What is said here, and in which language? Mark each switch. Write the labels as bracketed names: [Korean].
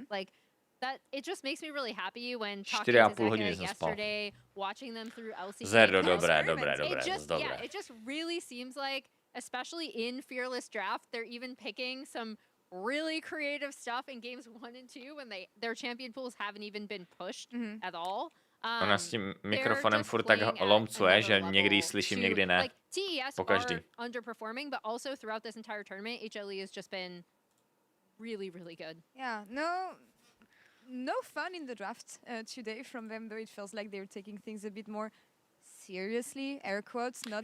[English] Like that it just makes me really happy when talking to Zach yesterday, watching them through LCK. [Czech] Zero, dobré. [English] Yeah, it just really seems like, especially in Fearless Draft, they're even picking some really creative stuff in games 1 and 2 when their champion pools haven't even been pushed at all. [Czech] Ona s tím mikrofonem furt tak lomcuje, že někdy slyším, někdy ne. Po každý. [English] Underperforming, but also throughout this entire tournament, HLE has just been really, really good. Yeah, no fun in the draft today from them, though it feels like they're taking things a bit more seriously, air quotes, not